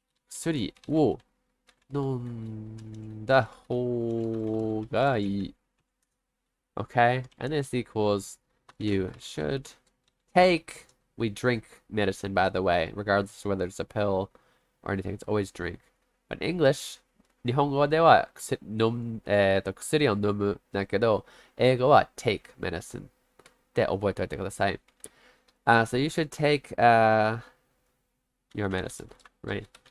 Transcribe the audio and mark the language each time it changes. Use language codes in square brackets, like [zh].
[ja] Kusuri wo nonda hou ga ii. [en] Okay, and this equals you should take. We drink medicine, by the way, regardless of whether it's a pill or anything. It's always drink. But in English, [ja] 日本語では薬を飲むだけど、英語は [en] take medicine [ja] で覚えておいてください。 [en] So you should take your medicine, right?